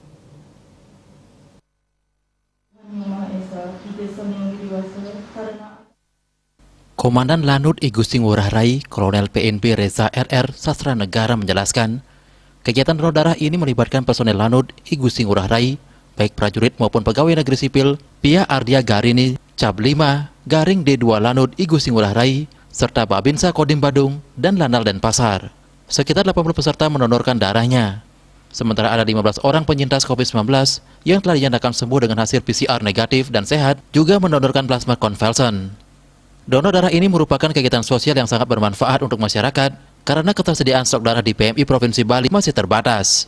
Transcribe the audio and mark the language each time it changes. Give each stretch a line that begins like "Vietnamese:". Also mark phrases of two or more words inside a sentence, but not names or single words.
Indonesian: Komandan Lanut I Gusti Ngurah Rai, Kolonel PNP Reza RR Sastra Negara menjelaskan, kegiatan donor darah ini melibatkan personel Lanut I Gusti Ngurah Rai, baik prajurit maupun pegawai negeri sipil, Pia Ardia Garini, Cap 5, Garing D2 Lanut I Gusti Ngurah Rai, serta Babinsa Kodim Badung dan Lanal Denpasar. Sekitar 80 peserta mendonorkan darahnya. Sementara ada 15 orang penyintas COVID-19 yang telah dinyatakan sembuh dengan hasil PCR negatif dan sehat juga mendonorkan plasma konvalesen. Donor darah ini merupakan kegiatan sosial yang sangat bermanfaat untuk masyarakat karena ketersediaan stok darah di PMI Provinsi Bali masih terbatas.